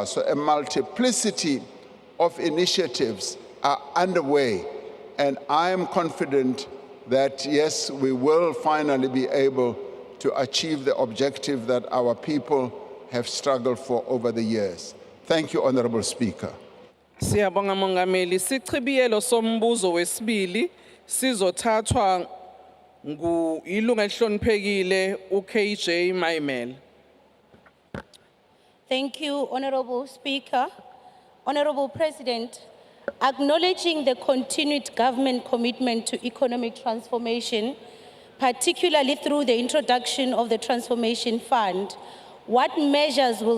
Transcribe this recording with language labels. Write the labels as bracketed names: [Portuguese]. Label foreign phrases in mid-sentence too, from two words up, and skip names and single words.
[English] So a multiplicity of initiatives are underway, and I am confident that, yes, we will finally be able to achieve the objective that our people have struggled for over the years. Thank you, Honorable Speaker. [Zulu] Siyabonga Mongameli. Isichibiyelo sombuzo wesibili sizothathwa ilunga elihloniphekile uKJ Maimel. [English] Thank you, Honorable Speaker. Honorable President, acknowledging the continued government commitment to economic transformation, particularly through the introduction of the Transformation Fund, what measures will